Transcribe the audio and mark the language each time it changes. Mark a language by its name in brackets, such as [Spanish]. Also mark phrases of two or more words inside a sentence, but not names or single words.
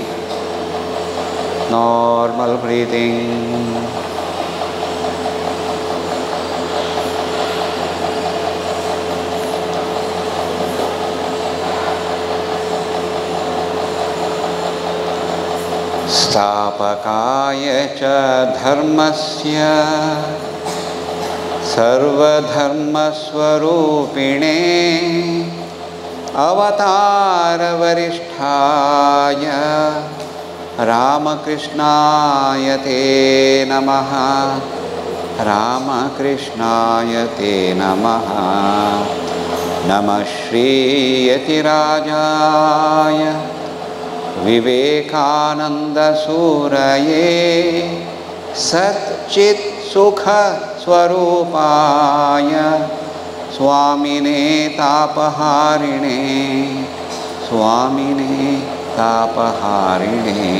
[English] normal breathing. [Sanskrit] ಸ್ಥಾಪಕಾಯ ಚ ಧರ್ಮಸ್ಯ ಸರ್ವಧರ್ಮಸ್ವರೂಪಿಣೇ ಅವತಾರವರಿಷ್ಠಾಯ ರಾಮಕೃಷ್ಣಾಯ ತೇ ನಮಃ. ರಾಮಕೃಷ್ಣಾಯ ತೇ ನಮಃ. ನಮಃ ಶ್ರೀಯತಿರಾಜಾಯ ವಿವೇಕಾನಂದಸೂರಯೇ ಸಚ್ಚಿತ್ ಸುಖ ಸ್ವರೂಪಾಯ ಸ್ವಾಮಿನೇ ತಾಪಹಾರಿಣೇ ಸ್ವಾಮಿನೇ ತಾಪಹಾರಿಣೇ.